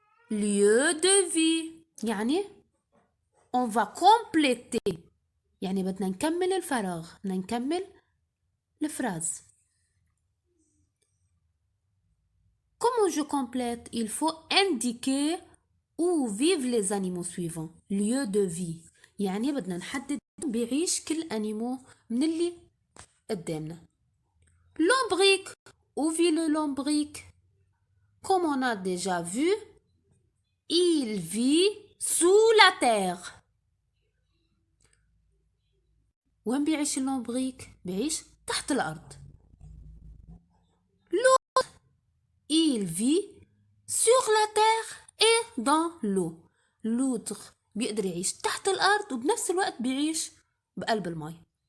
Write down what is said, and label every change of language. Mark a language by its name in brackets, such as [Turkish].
[French] Lieu de vie. يعني on va compléter. [Arabic] يعني بدنا نكمل الفراغ. بدنا نكمل الفراز. [French] Comment je complète? Il faut indiquer où vivent les animaux suivants. Lieu de vie. [Arabic] يعني بدنا نحدد بيعيش كل animaux من اللي قدامنا. [French] Lombric. Où vit le lombric? Comme on a déjà vu, il vit sous la terre. [Arabic] وين بيعيش اللومبريك؟ بيعيش تحت الأرض. [French] L'autre, il vit sur la terre et dans l'eau. [Arabic] l'autre بيقدر يعيش تحت الأرض وبنفس الوقت بيعيش بقلب المي.